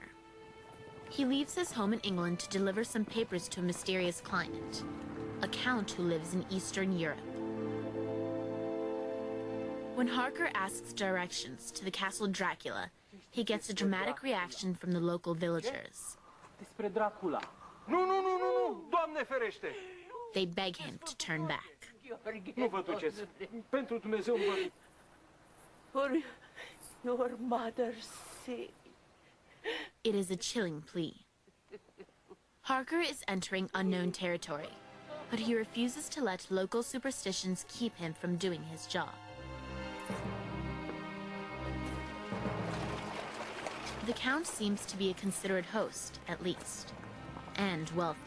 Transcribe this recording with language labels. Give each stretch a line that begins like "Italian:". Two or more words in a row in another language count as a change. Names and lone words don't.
English: He leaves his home in England to deliver some papers to a mysterious client, a count who lives in Eastern Europe. When Harker asks directions to the castle Dracula, he gets a dramatic reaction from the local villagers.
Romanian: Despre Dracula. Nu, nu, nu, nu, nu! Doamne ferește!
English: They beg him to turn back.
Romanian: Nu vă duceți. Pentru Dumnezeu vă...
English: For your mother's sake. It is a chilling plea. Harker is entering unknown territory, but he refuses to let local superstitions keep him from doing his job. The Count seems to be a considerate host, at least, and wealthy.